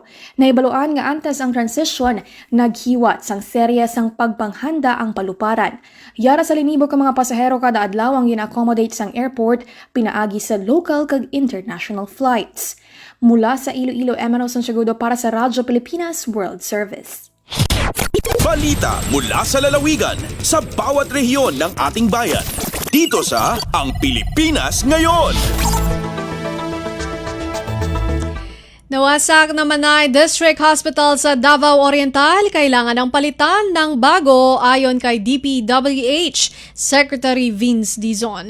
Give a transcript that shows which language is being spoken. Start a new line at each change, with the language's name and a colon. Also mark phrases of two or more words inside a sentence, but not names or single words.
Hiligaynon: Naibaluan nga antes ang transition, naghiwat sang serya sang pagpanghanda ang paluparan. Yara sa linibo ka mga pasahero kada adlaw ang gina-accommodate sang airport, pinaagi sa local kag international flights.
Filipino: Mula sa Iloilo, Emano Santiagudo para sa Radyo Pilipinas World Service. Balita mula sa lalawigan sa bawat rehiyon ng ating bayan. Dito sa Ang Pilipinas Ngayon. Nawasak naman na District Hospital sa Davao Oriental, kailangan ng palitan ng bago ayon kay DPWH Secretary Vince Dizon.